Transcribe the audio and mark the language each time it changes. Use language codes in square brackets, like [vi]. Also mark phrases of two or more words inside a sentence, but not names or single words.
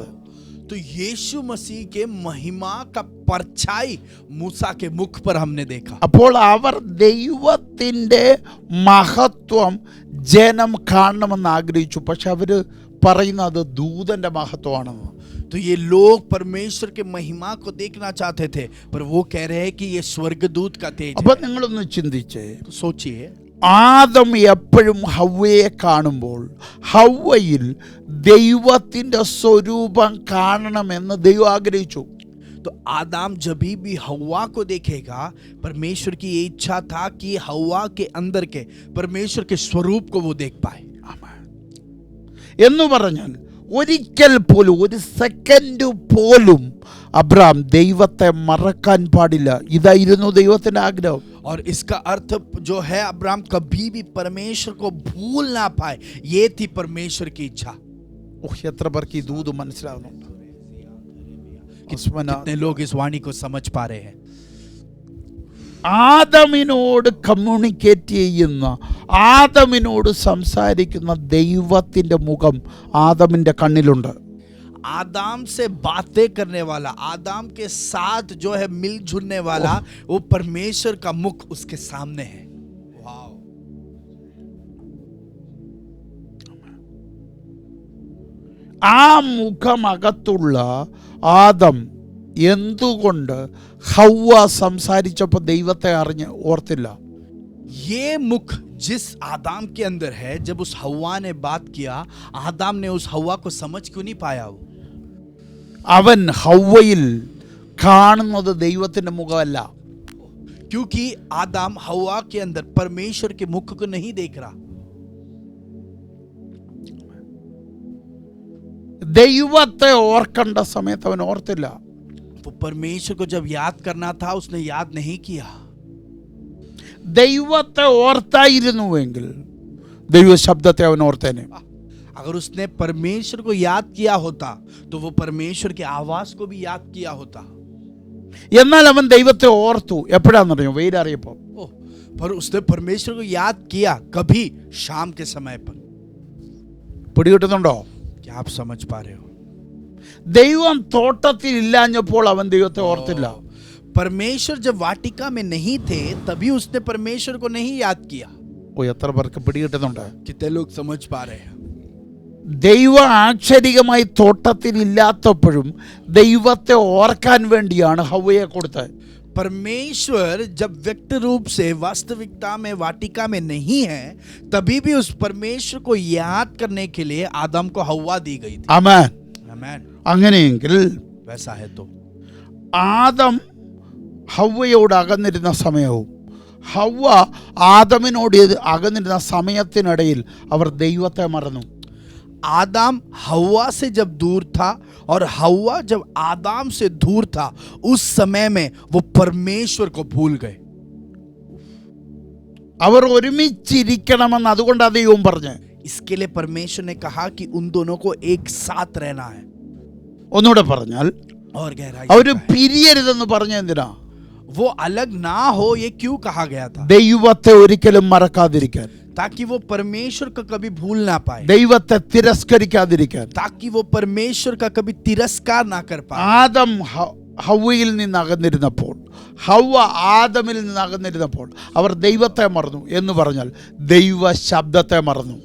[hi] तो यीशु मसीह के महिमा का परछाई मूसा के मुख पर हमने देखा. [ml] അപ്പോൾ അവർ ദൈവത്തിന്റെ മഹത്വം ജനം കാണണമെന്ന് ആഗ്രഹിച്ചു. പക്ഷെ അവര് പറയുന്നത് ദൂതന്റെ മഹത്വമാണെന്ന്. [hi] तो ये लोग परमेश्वर के महिमा को देखना चाहते थे, पर वो कह रहे हैं कि ये स्वर्गदूत का तेज [ml] അപ്പൊ [hi] है. [ml] നിങ്ങളൊന്ന് ചിന്തിച്ചേ. [hi] तो सोचिए, [ml] ആദം എപ്പോഴും ഹവ്വയെ കാണുമ്പോൾ ഹവ്വയിൽ ദൈവത്തിന്റെ സ്വരൂപം കാണണമെന്ന് ദൈവം ആഗ്രഹിച്ചു. [hi] तो आदम जब भी हव्वा को देखेगा, परमेश्वर की ये इच्छा था कि हव्वा के अंदर के परमेश्वर के स्वरूप को वो देख पाए. [ml] എന്ന് പറഞ്ഞാൽ ഒരിക്കൽ പോലും, ഒരു സെക്കൻഡ് പോലും അബ്രാം ദൈവത്തെ മറക്കാൻ പാടില്ല. ഇതായിരുന്നു ദൈവത്തിന്റെ ആഗ്രഹം. [hi] और इसका अर्थ जो है अब्राहम कभी भी परमेश्वर को भूल ना पाए, ये थी परमेश्वर की इच्छा. [ml] എത്ര പേർക്ക് ഈ ദൂത് മനസ്സിലാവുന്നുണ്ട്? [hi] कितने लोग इस वाणी को समझ पा रहे हैं? [ml] ആദമിനോട് കമ്മ്യൂണിക്കേറ്റ് ചെയ്യുന്ന, ആദമിനോട് സംസാരിക്കുന്ന ദൈവത്തിന്റെ മുഖം ആദമിന്റെ കണ്ണിലുണ്ട്. [hi] आदम से बातें करने वाला, आदम के साथ जो है मिलजुलने वाला, वो परमेश्वर का मुख उसके सामने है. वाव. [ml] ആ മുഖമകത്തുള്ള ആദം എന്തുകൊണ്ട് ഹവ്വ സംസാരിച്ചപ്പോൾ ദൈവത്തെ അറിഞ്ഞ് ഓർത്തില്ല? [hi] ये मुख जिस आदम के अंदर है, जब उस हव्वा ने बात किया, आदम ने उस हव्वा को समझ क्यों नहीं पाया? वो [ml] അവൻ ഹവ്വയിൽ കാണുന്നത് ദൈവത്തിന്റെ മുഖമല്ല. [hi] क्योंकि आदम हव्वा के अंदर परमेश्वर के मुख को नहीं देख रहा. [ml] ദൈവത്തെ ഓർക്കേണ്ട സമയത്ത് അവൻ ഓർത്തില്ല. [hi] वो परमेश्वर को जब याद करना था, उसने याद नहीं किया. [ml] ദൈവത്തെ ഓർത്തായിരുന്നുവെങ്കിൽ ദൈവ ശബ്ദത്തെ അവൻ ഓർത്തേനെ. [hi] अगर उसने परमेश्वर को याद किया होता तो वो परमेश्वर के आवाज को भी याद किया होता. [ml] എന്നാൽ അവൻ ദൈവത്തെ ഓർത്തു. എപ്പോഴാണെന്നറിയോ? വെയിലറിയപ്പോൾ. [hi] ओ, पर उसने परमेश्वर को याद किया कभी शाम के समय पर। [ml] പിടികിട്ടുന്നുണ്ടോ? [hi] क्या आप समझ पा रहे हो? [ml] ദൈവം തോട്ടത്തിൽ ഇല്ലാഞ്ഞപ്പോൾ അവൻ ദൈവത്തെ ഓർത്തില്ല. [hi] परमेश्वर जब वाटिका में नहीं थे तभी उसने परमेश्वर को नहीं याद किया। [ml] ഓ, എത്ര പേർക്ക് പിടികിട്ടുന്നുണ്ട്? [hi] कितने लोग समझ पा रहे हैं? [ml] ദൈവം ആക്ഷരികമായി തോട്ടത്തിൽ ഇല്ലാത്തപ്പോഴും ദൈവത്തെ ഓർക്കാൻ വേണ്ടിയാണ് ഹവ്വയെ കൊടുത്തത്. [hi] परमेश्वर जब व्यक्त रूप से वास्तविकता में वाटिका में नहीं है तभी भी उस परमेश्वर को याद करने के लिए आदम को हव्वा दी गई थी। [ml] ആമേൻ. [hi] आमीन। [ml] അങ്ങനെയെങ്കിൽ [hi] वैसा है तो [ml] ആദം ഹവ്വയോട് അകന്നിരുന്ന സമയവും ഹവ്വ ആദമിനോട് അകന്നിരുന്ന സമയത്തിനിടയിൽ അവർ ദൈവത്തെ മറന്നു. [hi] आदम हव्वा से जब दूर था और हव्वा जब आदम से दूर था उस समय में वो परमेश्वर को भूल गए। [ml] അവർ ഒരുമിച്ചിരിക്കണമെന്ന് അതുകൊണ്ടാണ് ദൈവം പറഞ്ഞത്. [hi] इसके लिए परमेश्वर ने कहा कि उन दोनों को एक साथ रहना है। [ml] ഒന്നുകൂടെ പറഞ്ഞാൽ [hi] और गहराई [ml] അവര് പിരിയരുതെന്ന് പറഞ്ഞ എന്തിനാ? [hi] वो अलग ना हो ये क्यों कहा गया था? [ml] ദൈവത്തെ ഒരിക്കലും മറക്കാതിരിക്കാൻ, [hi] ताकि वो परमेश्वर का कभी भूल ना पाए, [ml] ദൈവത്തെ തിരസ്കരിക്കാതിരിക്കാൻ. [hi] ताकि वो परमेश्वर का कभी तिरस्कार ना कर पाए। [ml] ആദം ഹവ്വയിൽ നിന്ന് അകന്നിരുന്നപ്പോൾ, ഹവ്വ ആദമിൽ നിന്ന് അകന്നിരുന്നപ്പോൾ അവർ ദൈവത്തെ മറന്നു എന്ന് പറഞ്ഞാൽ ദൈവ ശബ്ദത്തെ മറന്നു.